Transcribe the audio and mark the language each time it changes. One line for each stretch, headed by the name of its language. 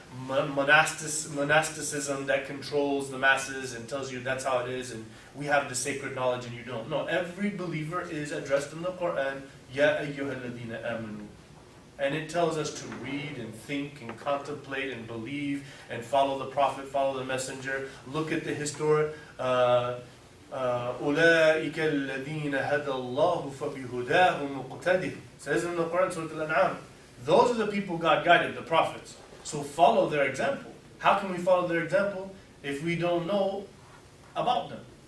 English: monasticism that controls the masses and tells you that's how it is and we have the sacred knowledge and you don't. No, every believer is addressed in the Quran, Ya ayyuhalladhina amanu. And it tells us to read and think and contemplate and believe and follow the Prophet, follow the Messenger, look at the historic.
Arabic: أولئك الذين هدى الله فبهداه مقتده.
English: Says in the Quran, Surah Al-An'am. Those are the people God guided, the prophets. So follow their example. How can we follow their example if we don't know about them?